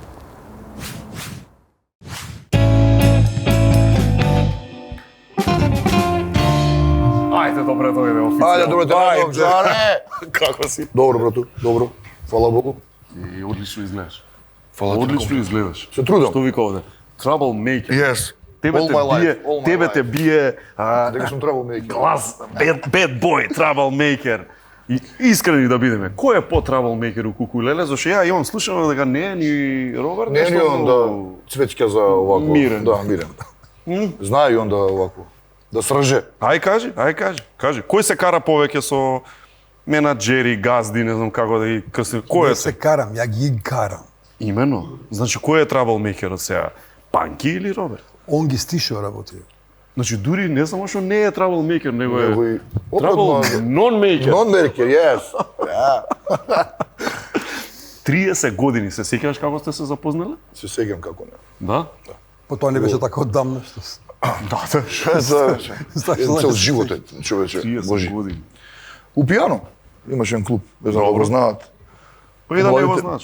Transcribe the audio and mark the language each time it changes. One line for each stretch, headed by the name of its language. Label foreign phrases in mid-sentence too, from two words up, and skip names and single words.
Macedonian: Ајде, добре, дојде официјално. Ајде, добре, дојде, Жаре! Како си? Добро, брату, добро. Фала Богу. И одлично изгледаш. Фала ти. Одлично изгледаш. Се трудам. Што вика овде? Troublemaker. Yes. Тебе
English: All
Macedonian: те
English: my
Macedonian: бие,
English: life, all my
Macedonian: тебе
English: life.
Macedonian: те бие Дека сум troublemaker. глас,
English: bad boy, troublemaker.
Macedonian: И искрени да бидеме. Кој е по-troublemaker у Куку Леле? Зашто ја имам слушано дека не е ни Роберт, Не ни он да цвечка за овако. Мирен. Да, мирен. Знае и он да овако. Да срже. Ај кажи. Кој се кара повеќе со менаџери, газди, не знам како да ги крстим. Кој Не е се карам, ја ги карам. Имено. Значи кој е troublemaker од сега? Панки или Роберт? Он ги стишо работи. Значи дури не само што не е troublemaker, него Него е и-
English: trouble non-maker. Non-maker, yes.
Macedonian: 30 години, се сеќаваш како сте се запознали? Се сеќам како не. Да? По тоа не беше така оддамна што Да. Што за Знаеш, цел живот е, човече. 30 Божи. години. У пијано имаше еден клуб, без да го знаат. Па и да не го знаеш.